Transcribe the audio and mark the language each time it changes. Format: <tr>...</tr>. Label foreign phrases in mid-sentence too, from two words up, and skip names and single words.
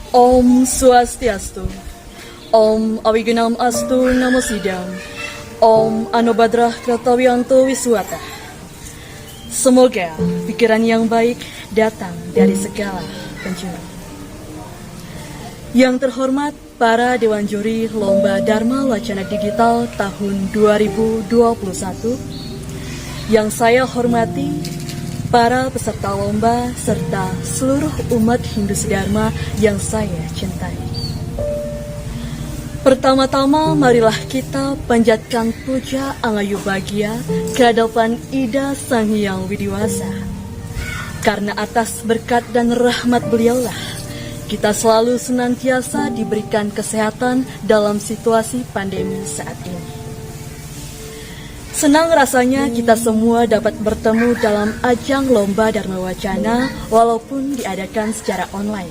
<sa>Om Swastiastu. Om Awigunam Astu Namo Sidam. Om Anobadrah Kratawiyanto Wiswata.</sa> <id>Semoga pikiran yang baik datang dari segala penjuru. Yang terhormat para Dewan Juri Lomba Dharma Wacana Digital tahun 2021. Yang saya hormati para peserta lomba serta seluruh umat Hindu Sedharma yang saya cintai. Pertama-tama marilah kita panjatkan puja Angayu Bahagia ke hadapan Ida Sang Hyang Widiwasa. Karena atas berkat dan rahmat beliaulah kita selalu senantiasa diberikan kesehatan dalam situasi pandemi saat ini. Senang rasanya kita semua dapat bertemu dalam ajang Lomba Dharma Wacana walaupun diadakan secara online.</id>